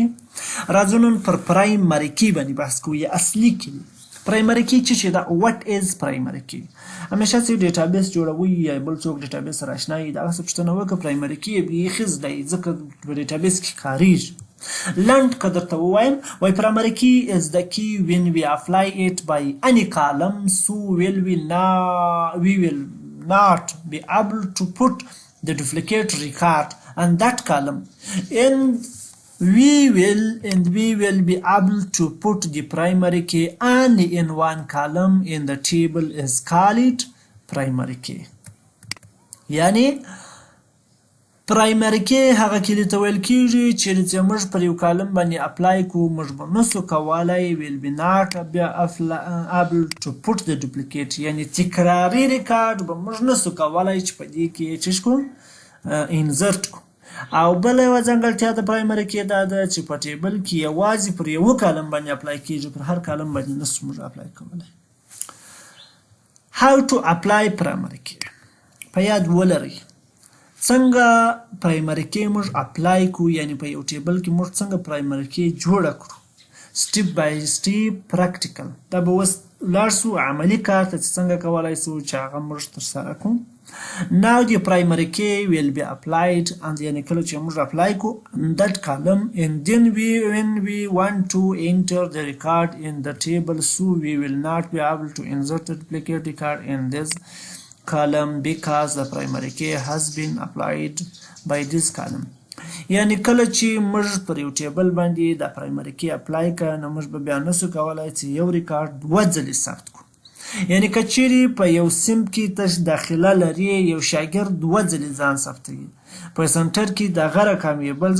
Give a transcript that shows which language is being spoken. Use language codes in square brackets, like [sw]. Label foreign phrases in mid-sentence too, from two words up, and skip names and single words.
[ps] راځو نن پر [en] primary key [ps] باندې بحث کوو. یا اصلي کی [en] primary key [ps] چې شي ده. [en] what is primary key? [ps] همیشه چې ډیټابیس جوړوي یا بل څوک ډیټابیس سره اشنا وي دغه څه پوښتنه وکړه [en] primary key [ps] یې بیخي زده وي ځکه په ډیټابیس کې کاریږي. لنډ که درته ووایم وایي [en] primary key is the key when we apply it by any column so we will not be able to put the duplicate record on that column and we will be able to put the primary key only in one column in the table is called primary key. [ps] یعنی [en] primary key [ps] هغه کلي ته ویل کېږي چیرې چې موږ پر یو کالم باندې اپلای کوو موږ به نسو کولی [en] will be not be able to put the duplicate [ps] یعنې تکراري ریکارډ به موږ نسو کولی چې په دې کې څه کړو انزرټ کړو. او بله یوه ځانګړتیا د [en] primary key [ps] دا ده چې په ټیبل کې یوازې پر یوه کالم باندې اپلای کېږي پر هر کالم باندې نسو موږ اپلای کولی. [en] How to apply primary key [ps] په یاد ولرئ څنګه [en] primary key [ps] موږ اپلای کوو. یعنې په یو ټیبل کې موږ څنګه [en] primary key [ps] جوړه کړو. [en] step by step practical. [ps] دا به اوس لاړ سو عملي کار ته چې څنګه کولی سو چې هغه موږ ترسره کړو. [en] Now the primary key will be applied and [ps] یعنې کله چې موږ اپلای کوو [en] that column and then when we want to enter the record in the table so we will not be able to insert the duplicate record in this column because the primary key has been applied by this column. [ps] یعنی کله چې موږ پر یو ټیبل باندې د [en] primary key [ps] اپلای کړه نو موږ به بیا نسو کولی چې یو ریکارډ دوه ځلې ثبت کړو. یعنی که چیرې په یو صنف کې ته داخله لري یو شاګرد 2 ځلې ځان ثبتوي په سنټر کې دغه رقم یې بل